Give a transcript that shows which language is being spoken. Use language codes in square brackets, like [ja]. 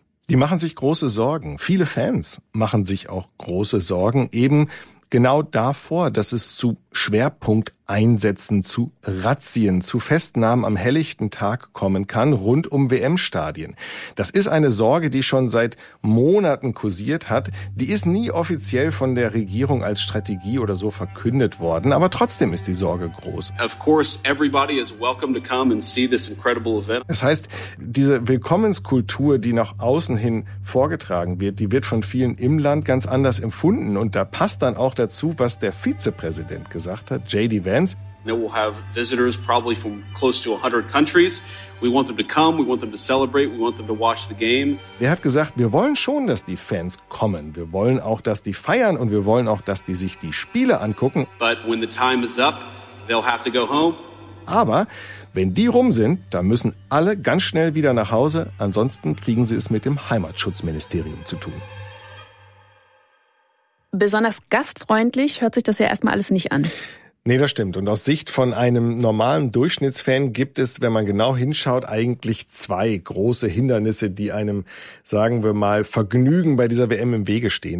[de] Die machen sich große Sorgen. Viele Fans machen sich auch große Sorgen, eben genau davor, dass es zu Schwerpunkteinsätzen, zu Razzien, zu Festnahmen am helllichten Tag kommen kann, rund um WM-Stadien. Das ist eine Sorge, die schon seit Monaten kursiert hat. Die ist nie offiziell von der Regierung als Strategie oder so verkündet worden, aber trotzdem ist die Sorge groß. [en] Of course, everybody is welcome to come and see this incredible event. [de] Das heißt, diese Willkommenskultur, die nach außen hin vorgetragen wird, die wird von vielen im Land ganz anders empfunden. Und da passt dann auch dazu, was der Vizepräsident gesagt hat, J.D. Vance. [en] We'll have visitors probably from close to 100 countries. We want them to come, we want them to celebrate, we want them to watch the game. [de] Er hat gesagt, wir wollen schon, dass die Fans kommen. Wir wollen auch, dass die feiern und wir wollen auch, dass die sich die Spiele angucken. [en] But when the time is up, they'll have to go home. [de] Aber wenn die rum sind, dann müssen alle ganz schnell wieder nach Hause. Ansonsten kriegen sie es mit dem Heimatschutzministerium zu tun. Besonders gastfreundlich hört sich das ja erstmal alles nicht an. Nee, das stimmt. Und aus Sicht von einem normalen Durchschnittsfan gibt es, wenn man genau hinschaut, eigentlich zwei große Hindernisse, die einem, sagen wir mal, Vergnügen bei dieser WM im Wege stehen.